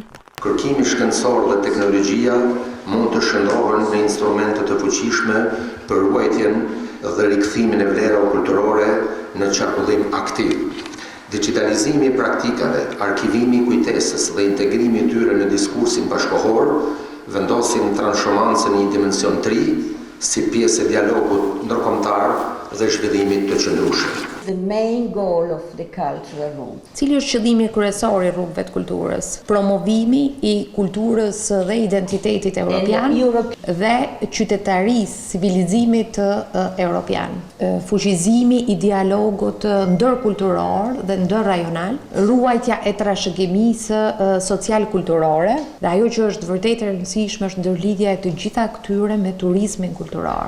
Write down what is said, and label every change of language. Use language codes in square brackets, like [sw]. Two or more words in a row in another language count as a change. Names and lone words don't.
[sq] Kërkimi shkencor dhe teknologjia mund të shndrohen në instrumente të fuqishme për ruajtjen dhe rikthimin e vlerave kulturore në qarkullim aktiv. Digitalizimi i praktikave, arkivimi i kujtesës dhe integrimi i tyre në diskursin bashkëkohor vendosin transhumancën në një dimension 3 si pjesë e dialogut ndërkombëtar dhe zhvillimit të qëndrueshëm. [en] The main goal of the cultural room. [sq] Cili është qëllimi kryesor i rrugëve të kulturës? Promovimi i kulturës dhe identitetit evropian dhe qytetarisë, civilizimit evropian. Fuqizimi i dialogut ndërkulturor dhe ndërrajonal, ruajtja e trashëgimisë social-kulturore, dhe ajo që është vërtet e rëndësishme është ndërlidhja e të gjitha këtyre me turizmin kulturor.